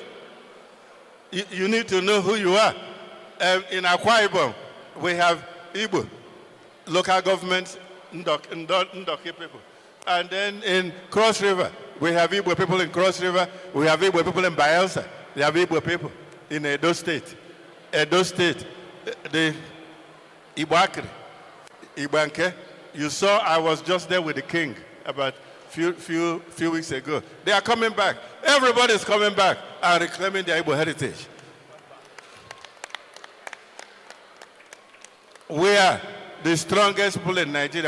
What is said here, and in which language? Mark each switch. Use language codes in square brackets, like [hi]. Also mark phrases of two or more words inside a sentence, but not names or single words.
[en] You need to know who you are. In Akwa Ibom, we have Igbo, local government, Ndoki people. And then in Cross River, we have Igbo people in Cross River. We have Igbo people in Bayelsa. We have Igbo people in Edo State. Edo State, the Igbo Igbanke. You saw I was just there with the king about few weeks ago. They are coming back. Everybody is coming back and reclaiming their Igbo heritage. We are the strongest people in Nigeria.